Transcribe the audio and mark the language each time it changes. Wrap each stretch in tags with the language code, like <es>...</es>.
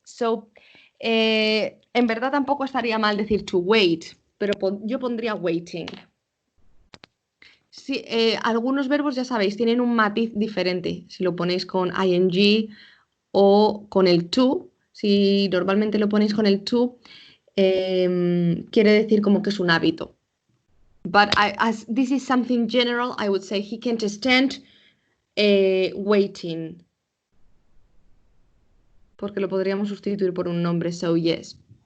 <es>So, en verdad tampoco estaría mal decir to wait, pero yo pondría waiting. Sí, algunos verbos, ya sabéis, tienen un matiz diferente. Si lo ponéis con ing o con el to, si normalmente lo ponéis con el to, quiere decir como que es un hábito.</es> <en>But as this is something general, I would say he can't stand waiting.</en> <es>Porque lo podríamos sustituir por un nombre,</es> <en>so yes.</en>